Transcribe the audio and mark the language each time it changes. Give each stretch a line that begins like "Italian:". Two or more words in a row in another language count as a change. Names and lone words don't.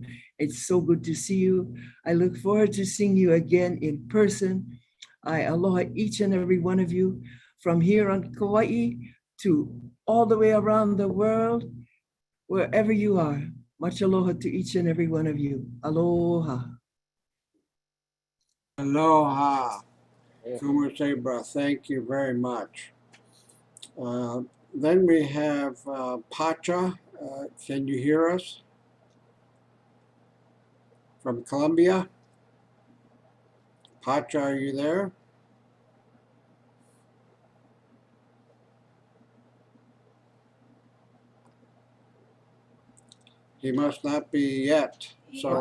English: It's so good to see you. I look forward to seeing you again in person. I aloha each and every one of you from here on Kauai to all the way around the world, wherever you are. Much aloha to each and every one of you. Aloha. Aloha. Kumasebra, thank you very much. Then we have Pacha. Can you hear us? From Colombia? Pacha, are you there? He must not be yet. So,